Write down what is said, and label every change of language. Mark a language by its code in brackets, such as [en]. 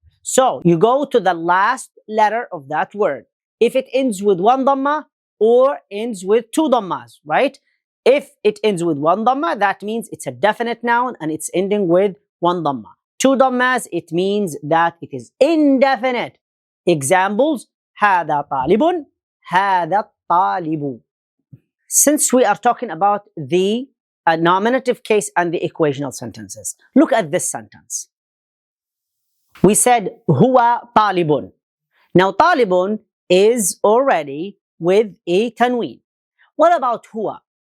[en] So you go to the last letter of that word. If it ends with one dhamma or ends with two dhammas, right? If it ends with one dhamma, that means it's a definite noun and it's ending with one dhamma. Two dhammas, it means that it is indefinite. Examples, [ar] هذا طالب, هذا الطالب. [en] Since we are talking about the nominative case and the equational sentences, look at this sentence. We said huwa talibun. Now talibun is already with a tanween. What about huwa?